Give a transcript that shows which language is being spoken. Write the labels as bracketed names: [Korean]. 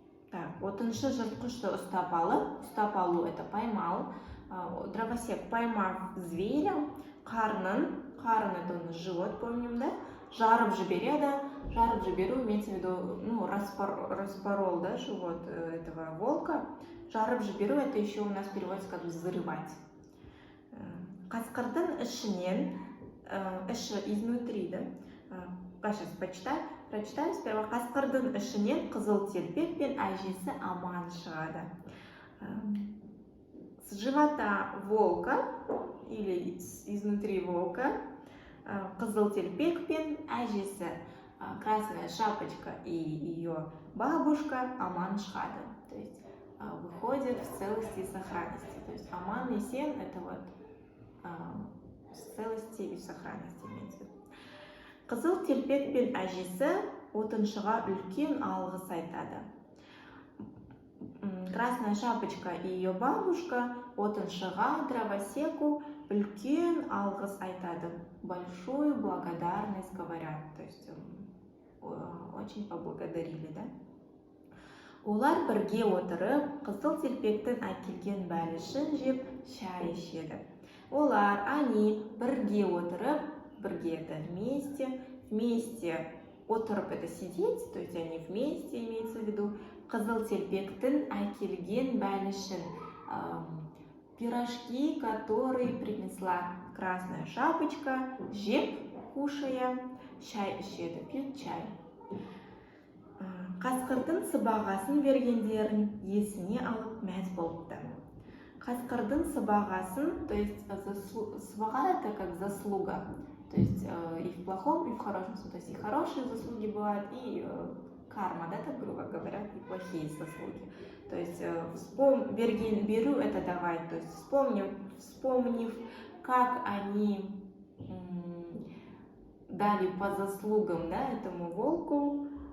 [Russian] Так, отыншы [Kazakh] жыртқышты ұстап алу [Russian] это поймал, дровосек поймав зверя, қарн это у нас живот, помним, да, [Kazakh] жарып жібереді, жарып жіберу [Russian] имеется в виду, ну, распорол, да, живот этого волка, жарып жіберу это еще у нас переводится как взрывать. [Kazakh] Қасқырдың ішінен, [Russian] іші изнутри, да, сейчас прочитаю сперва. [Kazakh] Қасқырдың ішінен қызыл телпек пен әжесі аман шығады. [Russian] С живота волка или изнутри волка [Kazakh] қызыл телпек пен әжесі, [Russian] красная шапочка и ее бабушка [Kazakh] аман шығады. [Russian] То есть выходят в целости и сохранности. То есть аман и сен это вот в целости и в сохранности имеется в виду. [Kazakh] Қызыл телпек пен әжесі отыншыға үлкен алғыс айтады. [Russian] Красная шапочка и ее бабушка отыншыға, дровосеку [Kazakh] үлкен алғыс айтады. [Russian] Большую благодарность говорят. То есть очень поблагодарили, да? [Kazakh] Олар бірге отырып, қызыл телпектің әкелген бәлішін жеп, шай ішеді. [Russian] Они [Kazakh] бірге отырып, [Russian] бірге это вместе отырып это сидеть, то есть они вместе, имеется в виду, [Kazakh] қызыл телпектің әкелген бәлішін, [Russian] пирожки, которые принесла красная шапочка, жеп, кушая, [Kazakh] шай ішеді, [Russian] пьют чай. [Kazakh] Қасқырдың сыбағасын бергендерін есіне алып мәз болыпты. Қасқырдың сыбағасын, [Russian] то есть сыбаға это как заслуга, то есть и в плохом, и в хорошем смысле, то есть и хорошие заслуги бывают, и карма, да, так грубо говоря, и плохие заслуги. То есть беру это давать, то есть вспомнив, как они дали по заслугам, да, этому волку,